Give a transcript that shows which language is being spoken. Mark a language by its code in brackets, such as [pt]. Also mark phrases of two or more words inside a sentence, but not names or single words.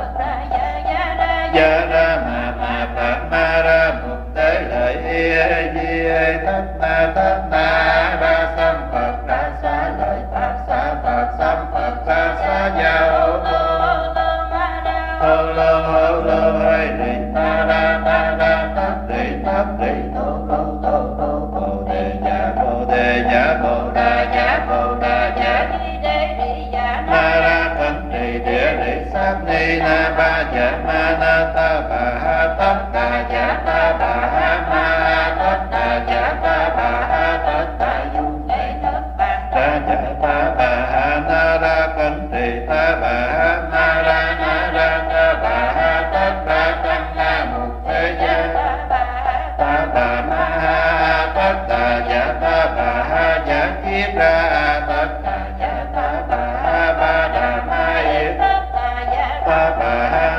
[vi] gia ra ma phạt ma ra mục tế lợi di thất na ra sam phật ra xá lợi phạt xá gia hô lô hay đi ta ra tát đi tô bồ đề dạ bồ đà dạ na ra cẩn trì địa lý sát ni na ba dạ ma na ta bà ha tất đà dạ ta bà ha ma tất đà dạ ta bà ha tất đà dung ta dạ ta bà ha na ra cẩn trì ta bà ha na ra ta bà ha tất đà tăng na một thế giới ta bà ma ha tất đà dạ ta bà ha dạ kiết ra tất đà dạ ta bà ha ba đà ma yết ta bà ha